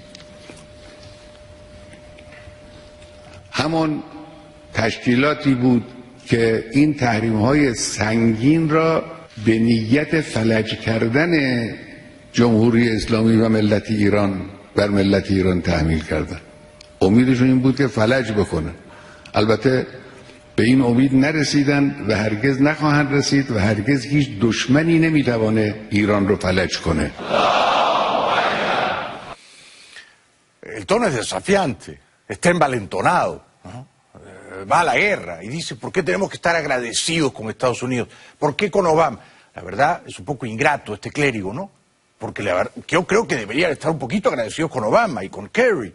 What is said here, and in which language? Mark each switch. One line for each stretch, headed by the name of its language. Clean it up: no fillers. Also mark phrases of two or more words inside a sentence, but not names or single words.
Persian: همون تشکیلاتی بود که این تحریم‌های سنگین را به نیت فلج کردن جمهوری اسلامی و ملت ایران بر ملت ایران تحمیل کردن. امیدشون این بود که فلج بکنه. البته به این امید نرسیدن و هرگز نخواهند رسید و هرگز هیچ دشمنی نمیتوانه ایران رو فلج کنه.
Spanish: El tono es desafiante, está envalentonado, ¿no? Va a la guerra y dice, ¿por qué tenemos que estar agradecidos con Estados Unidos? ¿Por qué con Obama? La verdad es un poco ingrato este clérigo, ¿no? Porque yo creo que deberían estar un poquito agradecidos con Obama y con Kerry.